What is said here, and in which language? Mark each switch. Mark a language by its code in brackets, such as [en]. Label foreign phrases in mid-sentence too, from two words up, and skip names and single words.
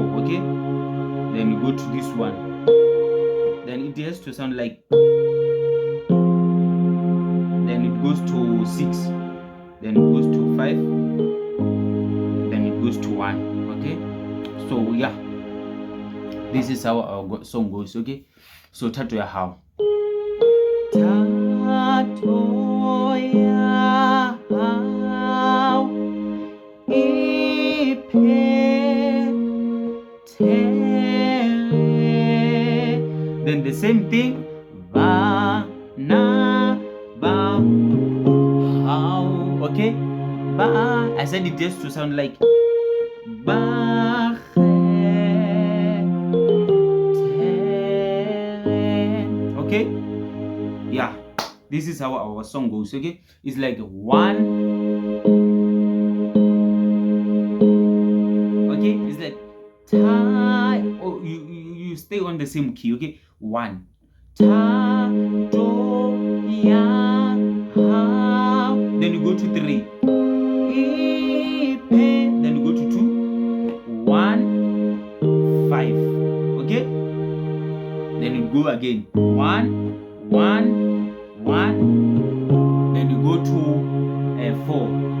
[en] Okay, then you go to this one, then it has to sound like, then it goes to 6, then it goes to 5, then it goes to 1. Okay, so yeah, this is how our song goes. Okay, so [st] Thato ya hao. Thato ya hao iphethe. [en] Then the same thing, [st] bana bao. [en] Okay, ba. I said it has to sound like bakgethe. Okay, yeah, this is how our song goes. Okay, it's like 1. Okay, it's like oh, you stay on the same key. Okay, 1. [st] Thato ya hao. [en] Then you go to 3. Then you go to 2. 1, 5. Okay, then you go again. 1, 1, 1. Then you go to 4.